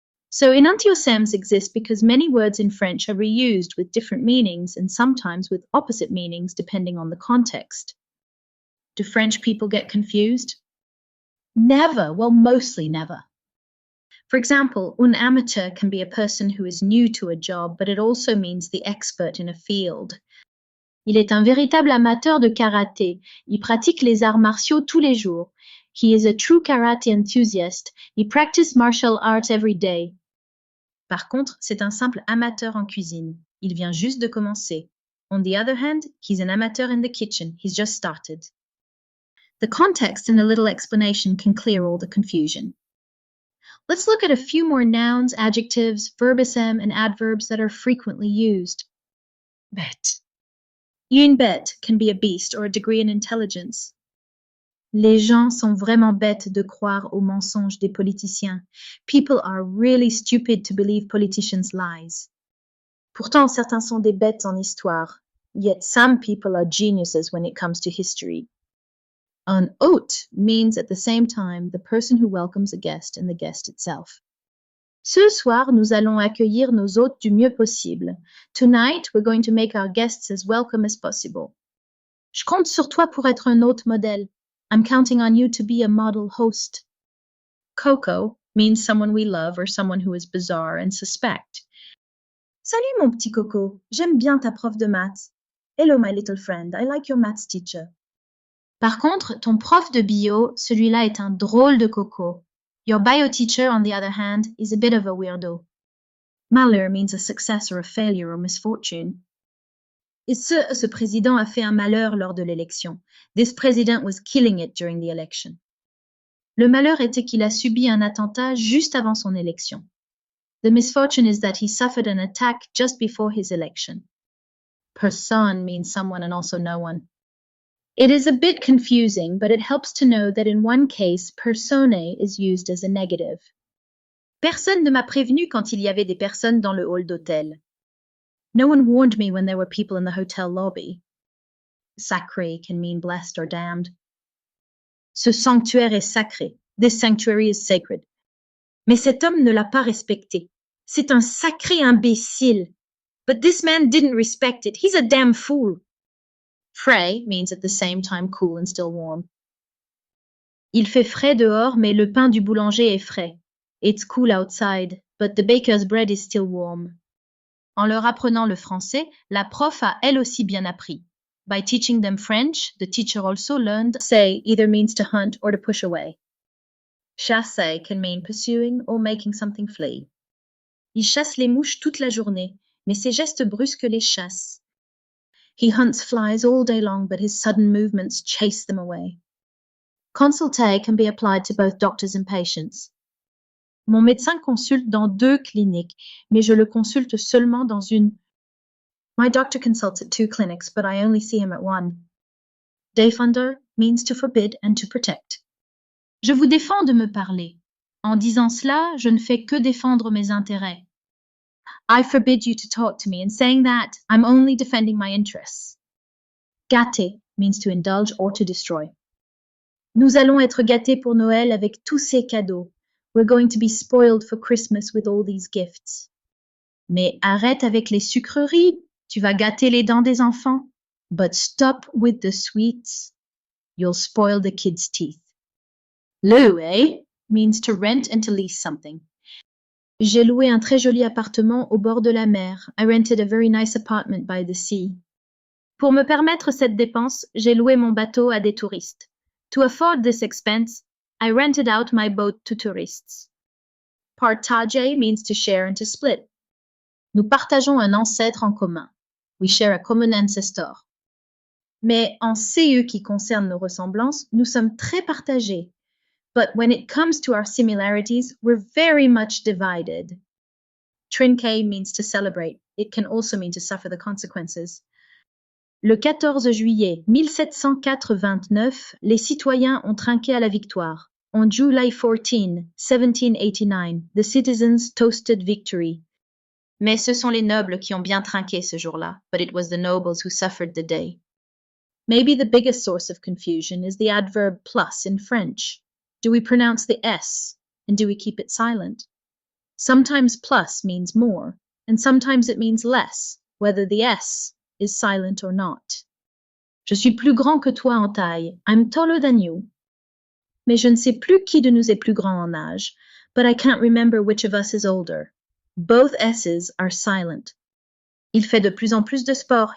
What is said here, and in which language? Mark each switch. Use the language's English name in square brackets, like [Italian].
[English] So enantiosems exist because many words in French are reused with different meanings and sometimes with opposite meanings depending on the context. Do French people get confused? Never. Well, mostly never. For example, un amateur can be a person who is new to a job, but it also means the expert in a field. [French] Il est un véritable amateur de karaté. Il pratique les arts martiaux tous les jours. [English] He is a true karate enthusiast. He practices martial arts every day. [French] Par contre, c'est un simple amateur en cuisine. Il vient juste de commencer. [English] On the other hand, he's an amateur in the kitchen. He's just started. The context and a little explanation can clear all the confusion. Let's look at a few more nouns, adjectives, verbisem, and adverbs that are frequently used. Bête. Une bête can be a beast or a degree in intelligence. [French] Les gens sont vraiment bêtes de croire aux mensonges des politiciens. [English] People are really stupid to believe politicians' lies. [French] Pourtant, certains sont des bêtes en histoire. [English] Yet some people are geniuses when it comes to history. Un hôte means at the same time the person who welcomes a guest and the guest itself. [French] Ce soir, nous allons accueillir nos hôtes du mieux possible. [English] Tonight, we're going to make our guests as welcome as possible. [French] Je compte sur toi pour être un hôte modèle. [English] I'm counting on you to be a model host. Coco means someone we love or someone who is bizarre and suspect. [French] Salut mon petit Coco, j'aime bien ta prof de maths. [English] Hello my little friend, I like your maths teacher. [French] Par contre, ton prof de bio, celui-là est un drôle de coco. [English] Your bio teacher, on the other hand, is a bit of a weirdo. Malheur means a success or a failure or misfortune. [French] Et ce président a fait un malheur lors de l'élection. [English] This president was killing it during the election. [French] Le malheur était qu'il a subi un attentat juste avant son élection. [English] The misfortune is that he suffered an attack just before his election. Personne means someone and also no one. It is a bit confusing, but it helps to know that in one case, personae is used as a negative. [French] Personne ne m'a prévenu quand il y avait des personnes dans le hall d'hôtel. [English] No one warned me when there were people in the hotel lobby. Sacré can mean blessed or damned. [French] Ce sanctuaire est sacré. [English] This sanctuary is sacred. [French] Mais cet homme ne l'a pas respecté. C'est un sacré imbécile. [English] But this man didn't respect it. He's a damn fool. Frais means at the same time cool and still warm. [French] Il fait frais dehors, mais le pain du boulanger est frais. [English] It's cool outside, but the baker's bread is still warm. [French] En leur apprenant le français, la prof a elle aussi bien appris. [English] By teaching them French, the teacher also learned say either means to hunt or to push away. Chasser can mean pursuing or making something flee. [French] Il chasse les mouches toute la journée, mais ses gestes brusques les chassent. [English] He hunts flies all day long, but his sudden movements chase them away. Consulter can be applied to both doctors and patients. [French] Mon médecin consulte dans 2 cliniques, mais je le consulte seulement dans une. [English] My doctor consults at 2 clinics, but I only see him at 1. Défendre means to forbid and to protect. [French] Je vous défends de me parler. En disant cela, je ne fais que défendre mes intérêts. [English] I forbid you to talk to me. In saying that, I'm only defending my interests. Gâter means to indulge or to destroy. [French] Nous allons être gâtés pour Noël avec tous ces cadeaux. [English] We're going to be spoiled for Christmas with all these gifts. [French] Mais arrête avec les sucreries. Tu vas gâter les dents des enfants. [English] But stop with the sweets. You'll spoil the kids' teeth. Louer means to rent and to lease something. [French] J'ai loué un très joli appartement au bord de la mer. [English] I rented a very nice apartment by the sea. [French] Pour me permettre cette dépense, j'ai loué mon bateau à des touristes. [English] To afford this expense, I rented out my boat to tourists. Partager means to share and to split. [French] Nous partageons un ancêtre en commun. [English] We share a common ancestor. [French] Mais en CE qui concerne nos ressemblances, nous sommes très partagés. [English] But when it comes to our similarities, we're very much divided. Trinquer means to celebrate. It can also mean to suffer the consequences. [French] Le 14 juillet 1789, les citoyens ont trinqué à la victoire. [English] On July 14, 1789, the citizens toasted victory. [French] Mais ce sont les nobles qui ont bien trinqué ce jour-là, [English] but it was the nobles who suffered the day. Maybe the biggest source of confusion is the adverb plus in French. Do we pronounce the S, and do we keep it silent? Sometimes plus means more, and sometimes it means less, whether the S is silent or not. [French] Je suis plus grand que toi en taille. [English] I'm taller than you. [French] Mais je ne sais plus qui de nous est plus grand en âge, [English] but I can't remember which of us is older. Both S's are silent. [French] Il fait de plus en plus de sport.